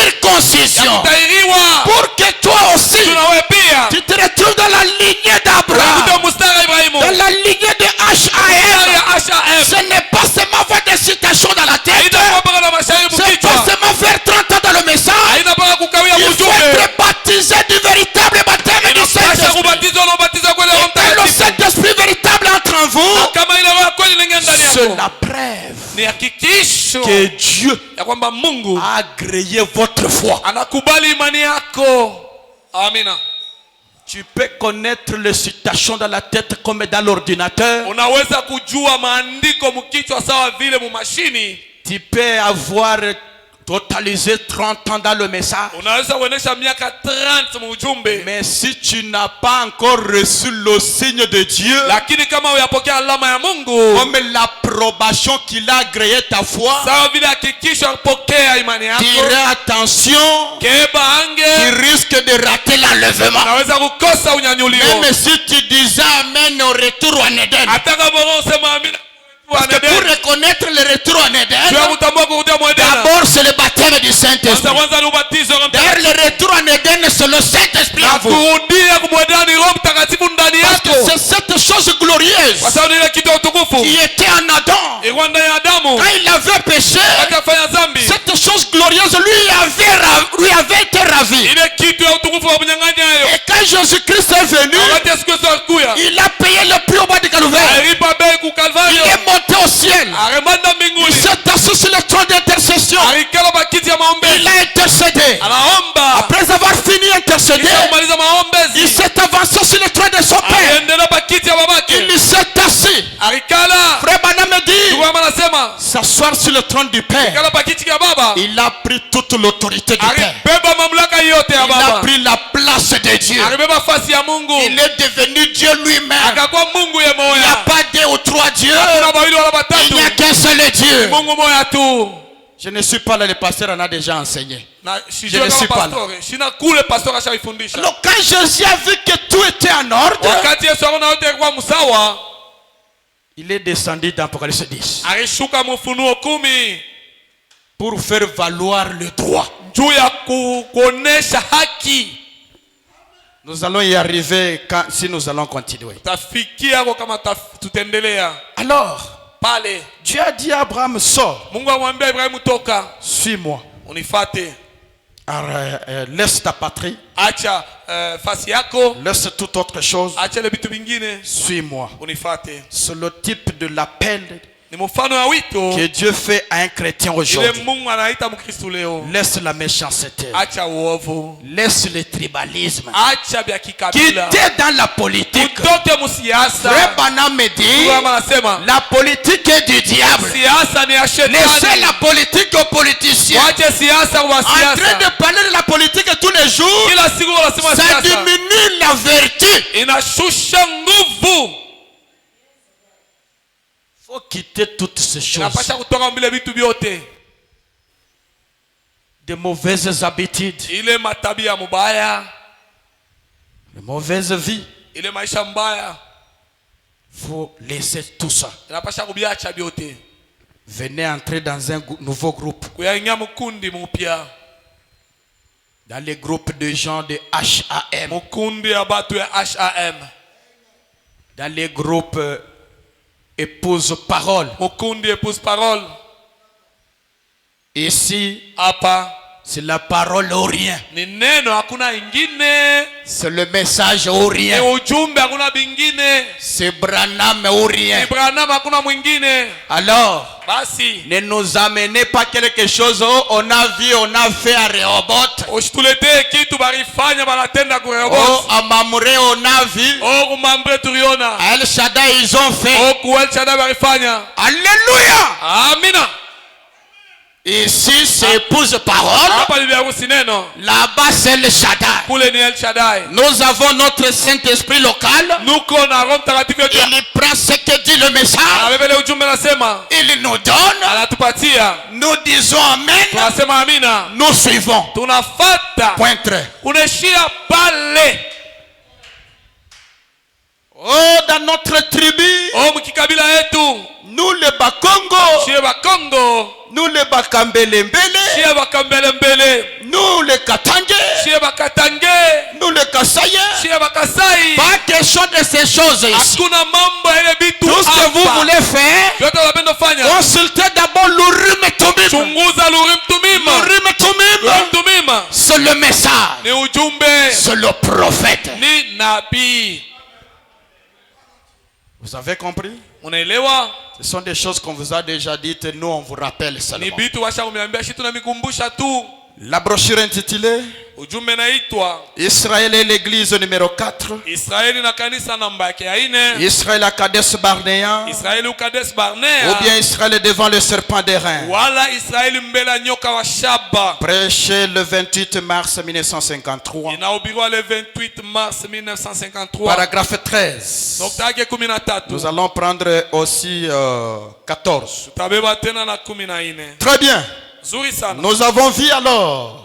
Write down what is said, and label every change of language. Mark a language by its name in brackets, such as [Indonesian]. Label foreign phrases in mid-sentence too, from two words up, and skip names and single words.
[French] circoncision. [Swahili] kutahiriwa. [French] Pour que toi aussi, [Swahili] Tunawe pia [French] tu te retrouves dans la lignée d'Abraham, [Swahili] kuta mstari wa Ibrahimu, [French] dans la lignée de [Swahili] mstari H.A.M. ya HAM. [French] Ce n'est pas seulement faire des citations dans la tête. [Swahili] Haina mpaka na mashairi [French] C'est pas [Swahili] mkichwa. [French] seulement faire 30 ans dans le message. [Swahili] Haina mpaka kukawia [French] Il faut [Swahili] mjumbe. [French] être baptisé du véritable baptême du [Swahili] Inapasha [French] Saint-Esprit. [Swahili] kubatizwa na ubatizo kweli wa Roho [French] Et le [Swahili] Mtakatifu. [French] Saint-Esprit véritable entre en vous. [Swahili] Na kama ile roho kweli inaingia ndani [French] C'est [Swahili] yako, [French] la preuve [Swahili] ni hakikisho [French] que Dieu [Swahili] ya kwamba Mungu [French] a agréé votre foi. [Swahili] anakubali imani yako. Amina. [French] Tu peux connaître les citations dans la tête comme dans l'ordinateur. [Swahili] Unaweza kujua maandiko mkichwa sawa vile mu mashini. [French] Tu peux avoir totalisé 30 ans dans le message. [Swahili] Unaweza kuonesha miaka 30 mu ujumbe. [French] Mais si tu n'as pas encore reçu le signe de Dieu, [Swahili] Lakini kama uyapokea alama ya Mungu, [French] comme l'approbation qu'il a agréé ta foi, [Swahili] sawa vile hakikisho kupokea imani yako, [French] dirais attention, [Swahili] keba [French] tu [Swahili] ange [French] risques de rater l'enlèvement. [Swahili] unaweza kukosa unyanyulio. [French] Même si tu disais Amen au retour en Éden. [Swahili] Hata kama unasema amina, [French] Parce que pour reconnaître le retour en Éden, [Swahili] kutambua kurudia mwendena, [French] d'abord c'est le baptême du Saint-Esprit. [Swahili] kwanza ni ubatizo wa Roho [French] D'ailleurs, [Swahili] Mtakatifu. [French] le retour en Éden, c'est le Saint-Esprit [Swahili] Na [French] en vous. [Swahili] kurudia kumwendea ni Roho Mtakatifu ndani [French] Parce que [Swahili] yako, [French] c'est cette chose glorieuse [Swahili] kwa sababu ni ile kitu ya utukufu [French] qui était en Adam. [Swahili] ilikuwa ndani ya Adamu [French] Quand il avait péché, [Swahili] akafanya dhambi. [French] cette chose glorieuse lui avait été ravie. [Swahili] Ile kitu ya utukufu wa kunyang'anya hayo, [French] Et quand Jésus-Christ est venu, [Swahili] wakati Yesu Kristo alikuja, [French] il a payé le prix au bas du Calvaire. [Swahili] alipa bei ku [French] Il [Swahili] Kalvario, [French] est monté au ciel. [Swahili] aremanda [French] Il [Swahili] mbinguni, [French] s'est assis sur le trône d'intercession. [Swahili] alikala bakiti ya [French] Il [Swahili] maombezi, [French] a intercédé. [Swahili] anaomba. [French] Après avoir fini d'intercéder, [Swahili] Kisha kumaliza [French] il [Swahili] maombezi, [French] s'est avancé sur le trône de son père. [Swahili] aliendelea bakiti ya babake, [French] Il s'est assis. [Swahili] alikala. [French] Frère Branham me dit, [Swahili] Ndugu anasema [French] s'asseoir sur le trône du Père. [Swahili] kala bakiti ya baba, [French] Il a pris toute l'autorité du Père. [Swahili] alibeba mamlaka yote ya [French] Il a [Swahili] baba, [French] pris la place de Dieu. [Swahili] alibeba fasi ya Mungu, [French] Il est devenu Dieu lui-même. [Swahili] akakuwa Mungu ye [French] Il n'y a [Swahili] moya. [French] pas deux ou trois dieux. [Swahili] Kuna bawili wala [French] Il [Swahili] batatu, [French] n'y a qu'un seul Dieu. [Swahili] Mungu moya tu. [French] Je ne suis pas là, le pasteur en a déjà enseigné. [Swahili] Na [French] Je [Swahili] sijua [French] ne [Swahili] kama [French] suis pas [Swahili] pastore, sina kule pastor ashaifundisha. [French] Alors quand Jésus a vu que tout était en ordre, [Swahili] Wakati Yesu aona yote kwa msawa, [French] il est descendu dans Apocalypse 10 [Swahili] alishuka Ufunuo 10 [French] pour faire valoir le droit. [Swahili] juu ya kuonesha haki. [French] Nous allons y arriver si nous allons continuer. [Swahili] Tafikia kwa kama tutaendelea. [French] Alors, [Swahili] Pale [French] Dieu a dit à Abraham, sors, [Swahili] Mungu amwambia Ibrahimu, toka [French] suis-moi. [Swahili] unifate, [French] Laisse ta patrie, [Swahili] acha fasi yako, [French] laisse toute autre chose, [Swahili] acha ile vitu vingine, [French] suis-moi. [Swahili] unifate. [French] C'est le type de l'appel [Swahili] Ni mfano wa wito [French] que Dieu fait à un chrétien [Swahili] ile [French] aujourd'hui. [Swahili] Mungu anaita Mkristo leo. [French] Laisse la méchanceté, [Swahili] Acha uovu, [French] laisse le tribalisme. [Swahili] acha vya kikabila, [French] Quittez dans la politique. [Swahili] utoke musiasa. [French] Frère Branham me dit, [Swahili] Mungu anasema [French] la politique est du diable. [Swahili] siasa ni ya [French] Laissez [Swahili] shetani. [French] la politique aux politiciens. [Swahili] Wache siasa kwa [French] En train [Swahili] siasa. [French] de parler de la politique tous les jours, [Swahili] Kila siku wanasema [French] ça [Swahili] siasa [French] diminue la vertu. [Swahili] inashusha nguvu. [French] Il faut quitter toutes ces choses. [Swahili] Inapasha kutoka mbele vitu vyote, [French] De mauvaises habitudes, [Swahili] ile matabia mubaya, [French] de mauvaises vies. [Swahili] ile maisha mbaya, [French] Il faut laisser tout ça. [Swahili] inapasha kubiacha vyote, [French] Venez entrer dans un nouveau groupe. [Swahili] kuyaingia mkundi mupya, [French] Dans les groupes de gens de HAM. [Swahili] mkundi ya batu ya HAM, [French] Dans les groupes épouse parole. [Swahili] mkundi [French] épouse parole. Ici, [Swahili] Hapa [French] c'est la parole au rien. [Swahili] ni neno, hakuna ingine. [French] C'est le message au [Swahili] Ni [French] rien. [Swahili] ujumbe, hakuna bingine. [French] C'est Branham au rien. [Swahili] Ni Branham, hakuna mwingine. [French] Alors, [Swahili] Basi [French] ne nous amenez pas quelque chose. Oh, on a vu, on a fait à Rehoboth. [Swahili] usituletee kitu barifanya banatenda Oh, kurehoboth. [French] à Mamre, on a vu. [Swahili] Oh, kumambre tuliona. [French] À El Shaddai, ils ont fait. [Swahili] Oh, kuelchada barifanya. [French] Alléluia. [Swahili] Amina. [French] Ici, c'est épouse parole. [Swahili] Hapa bibi harusi neno, [French] Là-bas, c'est El Shaddai. [Swahili] kule ni El Shaddai. [French] Nous avons notre Saint-Esprit local. [Swahili] Nuko na Roho Mtakatifu yetu. [French] Il prend ce que dit le message. [Swahili] Anabebele ujumbe nasema, [French] Il nous donne. [Swahili] anatupatia. [French] Nous disons Amen. [Swahili] Tunasema amina. [French] Nous suivons. [Swahili] Tunafata. [French] Point très. [Swahili] Unaishia pale. [French] Oh, dans notre tribu, [Swahili] Oh, mkikabila yetu. [French] nous les Bakongo, [Swahili] Shie Bakongo. [French] nous les Bakambelembele, [Swahili] Shie Bakambele mbele. [French] nous [Swahili] bakatange, [French] nous le Kassaïens, [Swahili] shie bakasai. [French] pas question de ces choses ici. [Swahili] Hakuna mambo ile bitu [French] Tout ce que vous voulez faire, [Swahili] yote unapenda fanya. [French] consultez d'abord l'Urim et Thummim. [Swahili] Chunguza l'Urim Tumima. [French] L'Urim et Thummim, [Swahili] Urim Tumima [French] c'est le message, [Swahili] ni ujumbe, [French] c'est le prophète. [Swahili] ni nabii. [French] Vous avez compris? [Swahili] Unaelewa? [French] Ce sont des choses qu'on vous a déjà dites et nous on vous rappelle [Swahili] Ni [French] seulement. [Swahili] bitu washa kumiambia shi tunamikumbusha tu. [French] La brochure intitulée [Swahili] Ujumbe naitwa [French] Israël et l'église numéro 4. [Swahili] Israeli na kanisa namba yake ya 4. [French] Israël à Kadesh Barnea. [Swahili] Israeli ukades Barnea. [French] Ou bien Israël devant le serpent d'airain. [Swahili] Wala Israeli mbele nyoka wa shaba. [French] Prêché le 28 mars 1953. [Swahili] Inahubiriwa [French] le 28 mars 1953. Paragraphe 13. [Swahili] Nukta yake 13. [French] Nous allons prendre aussi 14. [Swahili] Tutabeba tena na 14. [French] Très bien. [Swahili] Zuri sana. [French] Nous avons vu alors,